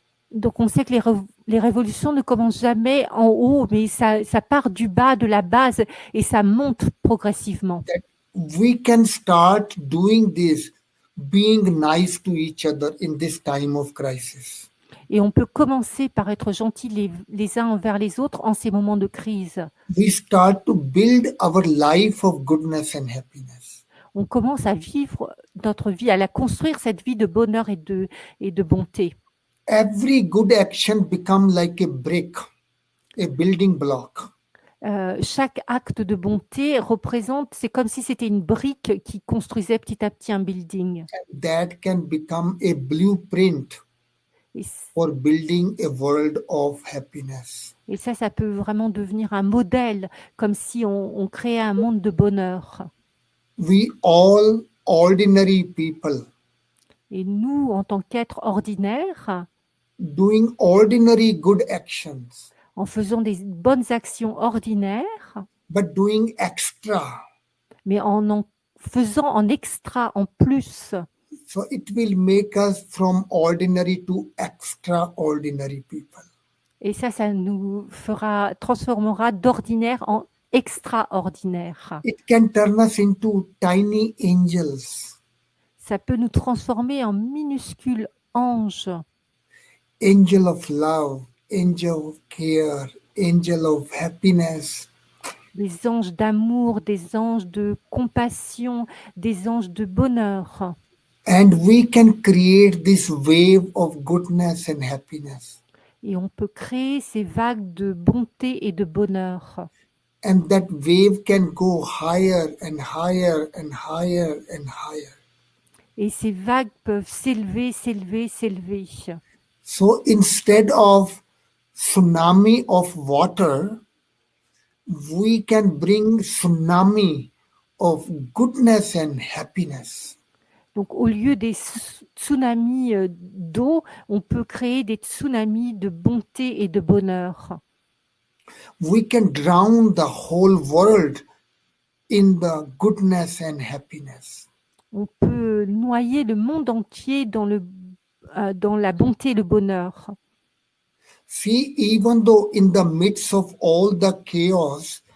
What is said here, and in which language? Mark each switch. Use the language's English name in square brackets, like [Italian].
[French] Donc on sait que les révolutions ne commencent jamais en haut, mais ça part du bas, de la base, et ça monte progressivement. [English] We can start doing this, being nice to each other in this time of crisis. [French] Et on peut commencer par être gentils les uns envers les autres en ces moments de crise. [English] We start to build our life of goodness and happiness. [French] On commence à vivre notre vie, à la construire, cette vie de bonheur et de bonté. [English] Every good action becomes like a brick, a building block. [French] Chaque acte de bonté représente, c'est comme si c'était une brique qui construisait petit à petit un building. [English] That can become a blueprint for building a world of happiness. [French] Et ça peut vraiment devenir un modèle, comme si on créait un monde de bonheur. [English] We all ordinary people. [French] Et nous, en tant qu'êtres ordinaires, [English] doing ordinary good actions, [French] en faisant des bonnes actions ordinaires, [English] but doing extra. [French] Mais en faisant en extra, en plus. [English] So it will make us from ordinary to extraordinary people. [French] Et ça nous transformera d'ordinaire en extraordinaire. [English] It can turn us into tiny angels. [French] Ça peut nous transformer en minuscules anges. [English] Angel of love, angel of care, angel of happiness. [French] Des anges d'amour, des anges de compassion, des anges de bonheur. [English] And we can create this wave of goodness and happiness. [French] Et on peut créer ces vagues de bonté et de bonheur. [English] And that wave can go higher and higher and higher and higher. [French] Et ces vagues peuvent s'élever, s'élever, s'élever. [English] So instead of tsunami of water, we can bring tsunami of goodness and happiness. [French] Donc, au lieu des tsunamis d'eau, on peut créer des tsunamis de bonté et de bonheur. [English] We can drown the whole world in the goodness and happiness. [French] On peut noyer le monde entier dans la bonté et le bonheur. [English] See, even though in the midst of all the chaos,